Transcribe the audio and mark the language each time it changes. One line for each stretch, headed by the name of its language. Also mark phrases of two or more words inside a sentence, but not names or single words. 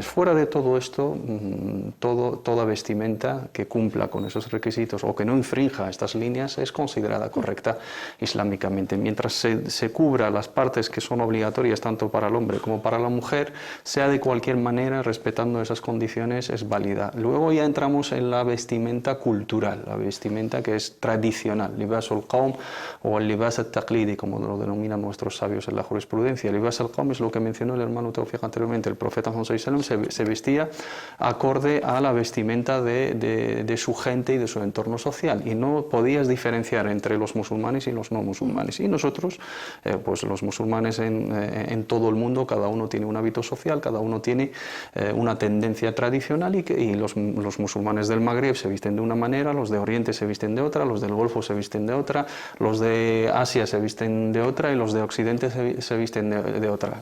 Spanish: Fuera de todo esto, toda vestimenta que cumpla con esos requisitos o que no infrinja estas líneas es considerada correcta islámicamente. Mientras se cubra las partes que son obligatorias tanto para el hombre como para la mujer, sea de cualquier manera, respetando esas condiciones, es válida. Luego ya entramos en la vestimenta cultural, la vestimenta que es tradicional,
Arabic: لباس القوم
Spanish: o el
Arabic: لباس التقليدي,
Spanish: como lo denominan nuestros sabios en la jurisprudencia. El
Arabic: لباس القوم
Spanish: es lo que mencionó el hermano Tawfiq anteriormente. El profeta Muhammad
Arabic: صلى الله عليه وسلم
Spanish: se vestía acorde a la vestimenta de su gente y de su entorno social, y no podías diferenciar entre los musulmanes y los no musulmanes. Y nosotros, pues los musulmanes en todo el mundo, cada uno tiene un hábito social, cada uno tiene una tendencia tradicional, y los musulmanes del Magreb se visten de una manera, los de Oriente se visten de otra, los del Golfo se visten de otra, los de Asia se visten de otra y los de Occidente se visten de otra.